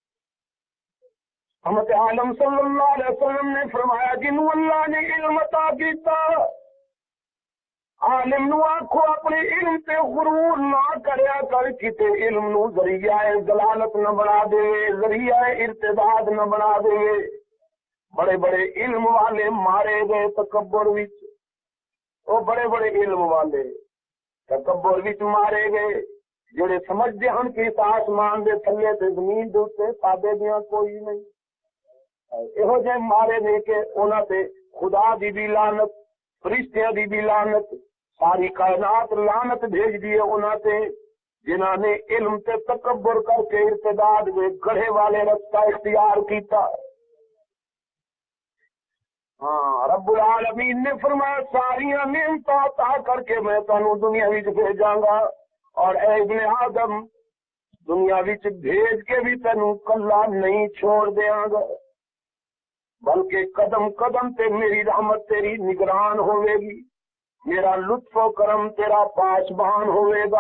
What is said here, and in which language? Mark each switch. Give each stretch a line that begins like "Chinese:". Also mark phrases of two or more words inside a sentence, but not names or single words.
Punjabi: رحمت عالم
Arabic: صلی اللہ علیہ وسلم
Punjabi: نے فرمایا جنہوں اللہ نے علم عطا کیتا عالم نو آکھو اپنے علم تے غرور نہ کریا کر کتے علم نو ذریعہ ضلالت نہ بنا دے, ذریعہ ارتداد نہ بنا دے. بڑے بڑے علم والے مارے گئے تکبر وچ, وہ بڑے بڑے علم والے تکبر وچ مارے گئے جڑے سمجھدے ہن کہ آسمان دے تھلے تے زمین دے اوتے سادے دیاں کوئی نہیں. یہو جے مارے نے کہ انہاں تے خدا دی بھی لعنت, فرشتیاں دی بھی لعنت, ساری کائنات لعنت بھیج دیے انہاں تے جنہاں نے علم تے تکبر کر کے ارتداد میں گڑھے والے رستہ اختیار کیتا. ہاں رب العالمین نے فرمایا ساریاں نعمتاں عطا کر کے میں تانوں دنیا وچ بھیجاں گا اور اے ابن آدم دنیا وچ بھیج کے بھی تینوں کلا نہیں چھوڑ دیاں گا بلکہ قدم قدم تے میری رحمت تیری نگران ہوے گی, میرا لطف و کرم تیرا پاسبان ہوئے گا.